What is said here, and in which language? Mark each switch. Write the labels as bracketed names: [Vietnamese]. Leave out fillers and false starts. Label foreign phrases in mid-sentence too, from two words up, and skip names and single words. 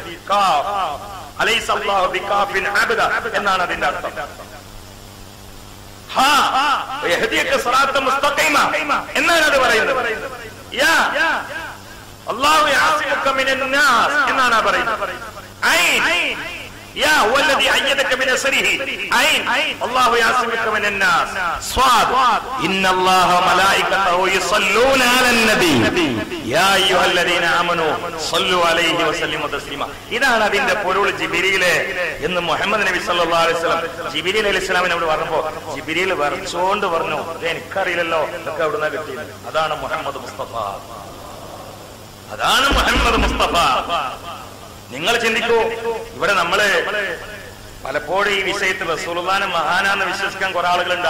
[Arabic] أليس الله بكاف عبده [Malayalam] എന്നാണ് അതിന്റെ അർത്ഥം. എന്നാണ് അത് പറയുന്നത്. [Arabic] الله يعصمك من الناس [Malayalam] എന്നാണ് പറയുന്നത്. [Arabic] يا هو الذي أيدك بنصره عين الله يعصمك من الناس صاد إن الله ملائكته يصلون على النبي يا أيها الذين آمنوا صلوا عليه وسلموا تسليما. [Malayalam] ഇതാണ് അതിന്റെ പൊരുൾ. ജിബ്രീലെ എന്ന് മുഹമ്മദ് നബി [Arabic] صلى الله عليه وسلم [Malayalam] ജിബ്രീൽ അലൈഹിസ്സലാമിനോട് പറഞ്ഞപ്പോൾ ജിബ്രീൽ വരച്ചോണ്ട് പറഞ്ഞു എനിക്കറിയില്ലല്ലോ ഇതൊക്കെ എവിടുന്നാ കിട്ടിയത്. അതാണ് മുഹമ്മദ് മുസ്തഫ. അതാണ് മുഹമ്മദ് മുസ്തഫ. നിങ്ങൾ ചിന്തിക്കൂ, ഇവിടെ നമ്മള് പലപ്പോഴും ഈ വിഷയത്തിൽ റസൂലുള്ളാഹിനെ മഹാനാന്ന് വിശ്വസിക്കാൻ കുറെ ആളുകളുണ്ട്.